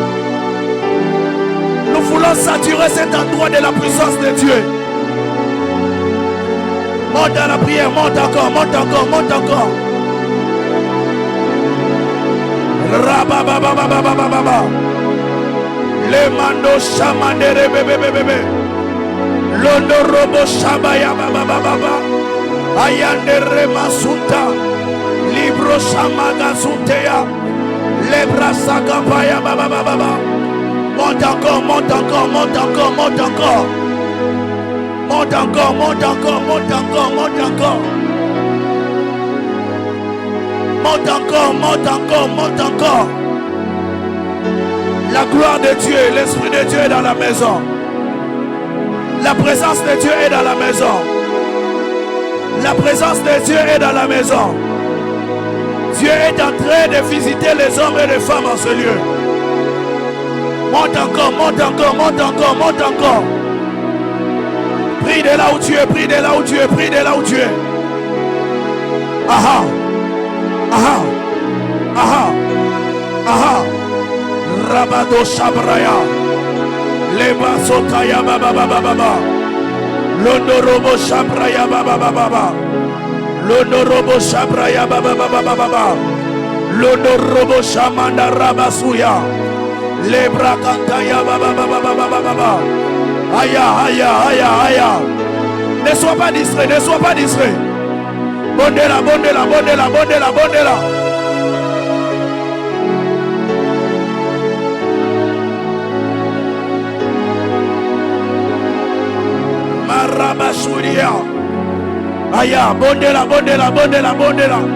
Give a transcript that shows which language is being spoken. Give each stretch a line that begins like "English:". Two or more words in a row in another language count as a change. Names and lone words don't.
French: Nous voulons saturer cet endroit de la puissance de Dieu. Monte dans la prière, monte encore, monte encore, monte encore. Rabababababababa. Le mando chamandere bebe bebe. Londo robo shabaya babababa. Ayandere masuta. Libro shamaga sunteya. Lebra sakapaya babababa. Monte encore, monte encore, monte encore, monte encore. Monte encore, monte encore, monte encore, monte encore. Monte encore, monte encore, monte encore. La gloire de Dieu, l'Esprit de Dieu est dans la maison. La présence de Dieu est dans la maison. La présence de Dieu est dans la maison. Dieu est en train de visiter les hommes et les femmes en ce lieu. Monte encore, monte encore, monte encore, monte encore. Prie de là où tu es, prie de là où tu es, prie de là où tu es. Aha. Aha. Aha. Aha. Rabado Shabraya. Leba Sotaya Baba Baba Baba. Londorobo Shabraya Baba Baba Baba. Londorobo Shabraya Baba Baba Baba. Londorobo Shamanda Rabasuya. Lebra Kantaya Baba Baba Baba Baba. Aya, aya, aya, aya. Ne sois pas distrait, ne sois pas distrait.
Lingala: Bondela, bondela, bondela, bondela, bondela. Marabashuria. Aya, bondela, bondela, bondela, bondela.